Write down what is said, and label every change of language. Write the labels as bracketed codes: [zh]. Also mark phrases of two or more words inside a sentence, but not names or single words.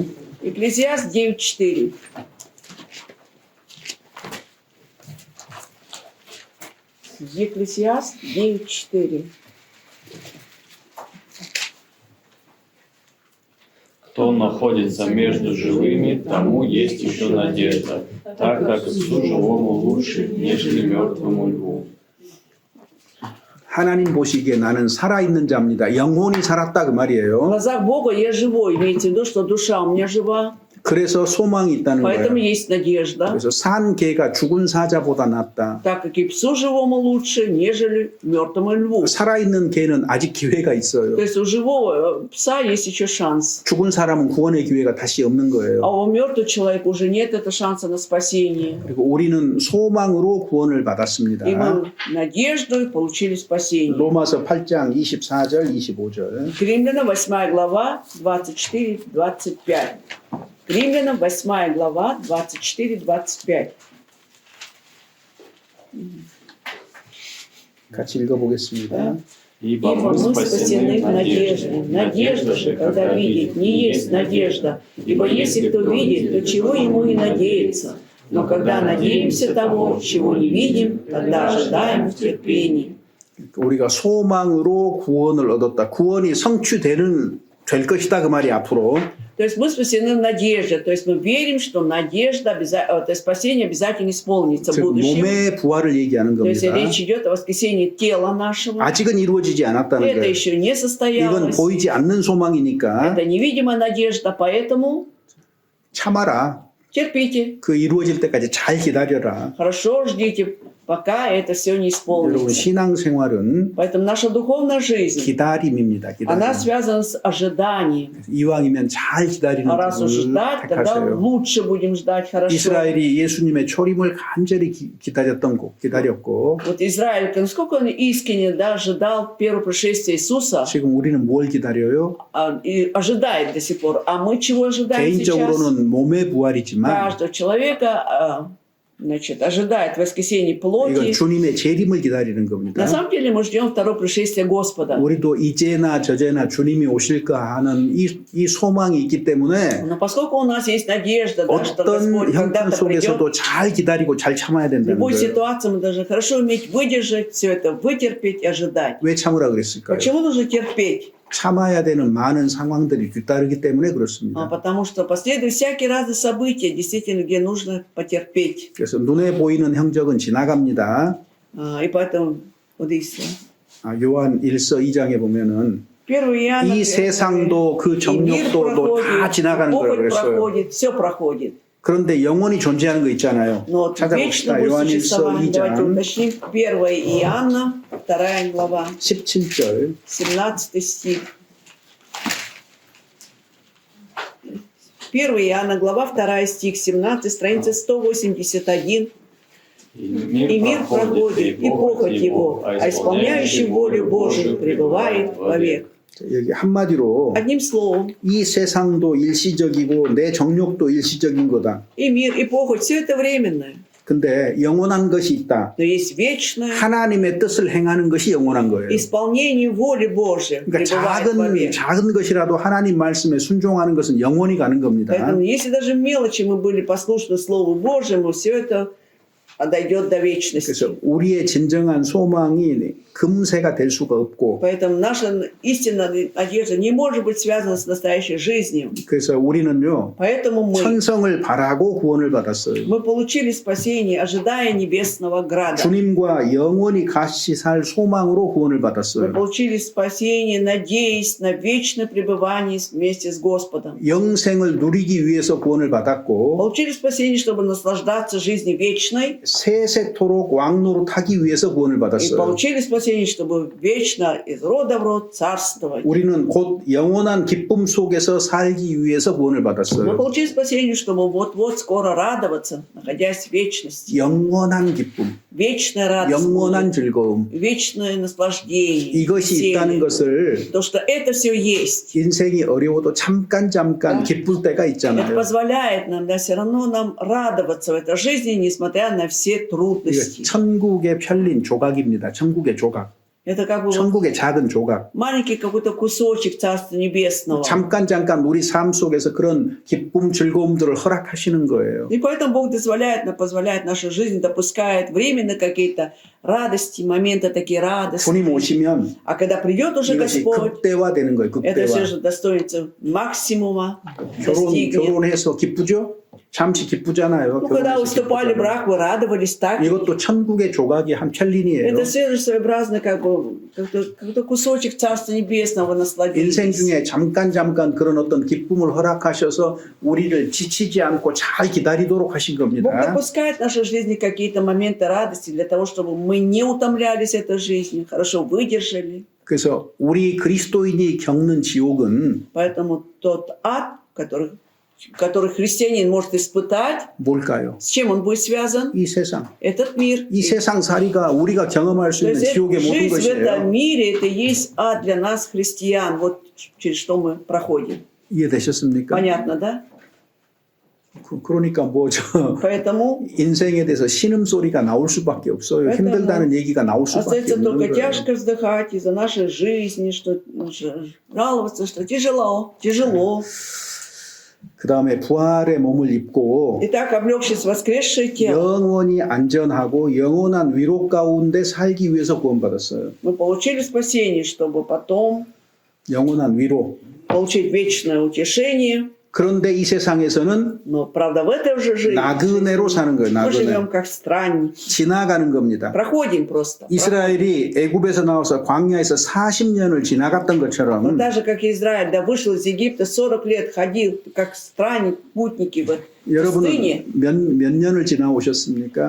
[ru] Екклезиаст 9:4. Екклезиаст 9:4. Кто находится между живыми, тому есть еще надежда, так как псу живому лучше, нежели мертвому льву. [ko] 하나님 보시기에 나는 살아있는 자입니다. 영혼이 살았다 그 [ru] В [ko] 말이에요. [ru] глазах Бога я живой. Имеется в виду, что душа у меня жива. [ko] 그래서 소망이 있다는 [ru] Поэтому [ko] 거예요. [ru] есть надежда. [ko] 그래서 산 개가 죽은 사자보다 낫다. [ru] Так как и псу живому лучше, нежели мертвому льву. [ko] 살아있는 개는 아직 기회가 있어요. [ru] То есть у живого пса есть еще шанс. [ko] 죽은 사람은 구원의 기회가 다시 없는 [ru] А [ko] 거예요. [ru] у мертвого человека уже нет этого шанса на спасение. [ko] 그리고 우리는 소망으로 구원을 받았습니다. [ru] И мы надеждой получили спасение. [ko] 로마서 8장 24절 25절. [ru] Римлянам 8 глава 24-25. Римлянам 8 глава 24-25. [ko] 같이 읽어보겠습니다. [ru] Ибо Ибо мы спасены в надежде. Надежда же, когда видит, не есть надежда. Ибо если кто видит, то чего ему и надеяться. Но когда надеемся того, чего не видим, тогда ожидаем в терпении. [ko] 우리가 소망으로 구원을 얻었다. 구원이 될 것이다 그 말이 앞으로. [ru] То есть мы спасены в надежде. То есть мы верим, что надежда, то есть спасение обязательно исполнится в [ko] 즉 [ru] будущем. [ko] 몸의 부활을 얘기하는 [ru] То есть [ko] 겁니다. [ru] речь идет о воскресении тела нашего. [ko] 아직은 이루어지지 않았다는 [ru] Это [ko] 거예요. [ru] еще не [ko] 이건 [ru] состоялось. [ko] 보이지 않는 소망이니까 [ru] Это невидимая надежда, поэтому [ko] 참아라. [ru] терпите. [ko] 그 이루어질 때까지 잘 기다려라. [ru] Хорошо, ждите пока это все не [ko] 여러분 [ru] исполнится. [ko] 신앙생활은 [ru] Поэтому наша духовная жизнь, [ko] 기다림입니다. [ru] она [ko] 기다림. [ru] связана с ожиданием. [ko] 이왕이면 잘 기다리는 [ru] А раз уж [ko] 분을 [ru] ждать, тогда [ko] 택하세요. [ru] лучше будем ждать хорошо. [ko] 이스라엘이 예수님의 초림을 간절히 기다렸고 [ru] Вот Израиль, насколько он искренне ожидал первого пришествия Иисуса, [ko] 지금 우리는 뭘 기다려요? [ru] и ожидает до сих пор. А мы чего ожидаем сейчас? [ko] 개인적으로는 몸의 부활이지만 [ru] Каждого человека ожидает воскресения [ko] 이건 [ru] плоти. [ko] 주님의 재림을 기다리는 겁니다. [ru] На самом деле мы ждем второе пришествие Господа. [ko] 우리도 이제나 저제나 주님이 오실까 하는 이 소망이 있기 때문에 [ru] Но поскольку у нас есть надежда, да, что [ko] 어떤 [ru] Господь [ko] 형편 [ru] когда-то придет, [ko] 속에서도 잘 기다리고 잘 참아야 [ru] в [ko] 된다는 [ru] любой [ko] 거예요. [ru] ситуации мы должны хорошо уметь выдержать все это, вытерпеть и ожидать. [ko] 왜 참으라 그랬을까요? [ru] Почему нужно терпеть? [ko] 참아야 되는 많은 상황들이 뒤따르기 때문에 그렇습니다. [ru] Потому что последуют всякие разные события, действительно, где нужно потерпеть. [ko] 그래서 눈에 보이는 형적은 지나갑니다. [ru] И поэтому, вот здесь, [ko] 요한 1서 2장에 보면은 [ru] 1 Иоанна, [ko] 이 세상도 그 [ru] и мир [ko] 정욕도 다 지나가는 거라고 [ru] похоть [ko] 그랬어요. [ru] проходит, все проходит. [ko] 그런데 영원히 존재하는 거 있잖아요. [ru] Но вечно [ko] 찾아봅시다. [ru] будет [ko] 요한 1서 [ru] существовать. Давайте [ko] 2장 [ru] уточним. 1 Иоанна, 2 глава, [ko] 17절 [ru] 17 стих. 1 Иоанна, глава 2, стих 17, страница 181. «И мир проходит, и похоть его, а исполняющий волю Божию пребывает вовек». [ko] 여기 한마디로 [ru] Одним словом, [ko] 이 세상도 일시적이고 내 정욕도 일시적인 거다. [ru] и мир, и похоть, все это временное. [ko] 근데 영원한 것이 있다. [ru] Но есть вечное [ko] 하나님의 뜻을 행하는 것이 영원한 거예요. [ru] исполнение воли Божией, [ko] 그러니까 [ru] пребывает вовек. [ko] 작은 것이라도 하나님 말씀에 순종하는 것은 영원히 가는 겁니다. [ru] Поэтому, если даже мелочи мы были послушны Слову Божьему, все это дойдет до вечности. [ko] 그래서 우리의 진정한 소망이 금세가 될 수가 없고 [ru] Поэтому наша истинная надежда не может быть связана с настоящей жизнью. [ko] 그래서 우리는요 [ru] Поэтому [ko] 천성을 바라고 구원을 받았어요. [ru] мы получили спасение, ожидая небесного града. [ko] 주님과 영원히 같이 살 소망으로 구원을 [ru] Мы [ko] 받았어요. [ru] получили спасение, надеясь на вечное пребывание вместе с Господом. [ko] 영생을 누리기 위해서 구원을 받았고 [ru] Получили спасение, чтобы наслаждаться жизнью вечной. [ko] 세세토록 왕노릇하기 위해서 구원을 [ru] И [ko] 받았어요. [ru] получили спасение, чтобы вечно из рода в род царствовать. [ko] 우리는 곧 영원한 기쁨 속에서 살기 위해서 구원을 [ru] Мы [ko] 받았어요. [ru] получили спасение, чтобы вот-вот скоро радоваться, находясь в вечности. [ko] 영원한 기쁨, [ru] Вечная радость, [ko] 영원한 즐거움 [ru] вечное наслаждение. [ko] 이것이 있다는 [ru] веселье. [ko] 것을 [ru] То, что это все есть. [ko] 인생이 어려워도 잠깐 기쁠 때가 [ru] Это [ko] 있잖아요. [ru] позволяет нам, да, все равно нам радоваться в этой жизни, несмотря на все [ko] 이게 [ru] трудности. [ko] 천국에 펼린 조각입니다. 천국의 조각, [ru] Это как бы вот [ko] 천국의 작은 조각. [ru] маленький какой-то кусочек Царства Небесного. [ko] 잠깐 우리 삶 속에서 그런 기쁨, 즐거움들을 허락하시는 거예요. [ru] И поэтому Бог позволяет нашей жизни, допускает временно какие-то радости, моменты такие радостные. [ko] 주님 오시면 [ru] А когда придет уже [ko] 이것이 [ru] Господь, [ko] 극대화되는 거예요. [ru] это все [ko] 극대화. [ru] же достоинство максимума достигнет. [ko] 결혼해서 기쁘죠? 잠시 기쁘잖아요. [ru] Ну, когда [ko] 결혼해서 [ru] уступали [ko] 기쁘잖아요. [ru] брак, вы радовались так. [ko] 이것도 천국의 조각의 한 편린이에요. [ru] Это все же своеобразно как бы какой-то кусочек Царства Небесного [ko] 인생 [ru] насладились. [ko] 중에 잠깐 그런 어떤 기쁨을 허락하셔서 우리를 지치지 않고 잘 기다리도록 하신 [ru] Бог [ko] 겁니다. [ru] допускает в нашей жизни какие-то моменты радости для того, чтобы мы не утомлялись этой жизнью, хорошо выдержали. [ko] 그래서 우리 그리스도인이 겪는 지옥은 [ru] Поэтому тот ад, который христианин может испытать, [ko] 뭘까요? [ru] с чем он будет связан? [ko] 이 세상. [ru] Этот мир. [ko] 이 세상 살이가 우리가 경험할 수 [ru] То [ko] 있는 [ru] есть [ko] 지옥의 모든 [ru] жизнь в этом [ko] 것이에요. [ru] мире, это и есть ад для нас, христиан, вот через что мы проходим. [ko] 이해되셨습니까? [ru] Понятно, да? [ko] 그러니까 [ru] Поэтому [ko] 인생에 대해서 신음소리가 나올 수밖에 없어요. [ru] поэтому [ko] 힘들다는 얘기가 나올 수밖에 [ru] остается [ko] 없는 [ru] только [ko] 거예요. [ru] тяжко вздыхать из-за нашей жизни, что жаловаться, что тяжело. [ko] 그 다음에 부활의 몸을 입고 [ru] Итак, облегшись в воскресшее тело, [ko] 영원히 안전하고 영원한 위로 가운데 살기 위해서 구원받았어요. [ru] мы получили спасение, чтобы потом [ko] 영원한 위로. [ru] получить вечное утешение. [ko] 그런데 이 세상에서는 [ru] Но, правда, в этой же жизни [ko] 나그네로 사는 거예요. [ru] мы живем [ko] 나그네. [ru] как странники. [ko] 지나가는 겁니다. [ru] Проходим просто. [ko] 이스라엘이 애굽에서 나와서 광야에서 40년을 지나갔던 [ru] Вот [ko] 것처럼 [ru] так же, как Израиль, да, вышел из Египта, 40 лет ходил, как странник, путники, вот, [ko] 여러분은 [ru] пустыне. [ko] 몇 년을 지나오셨습니까?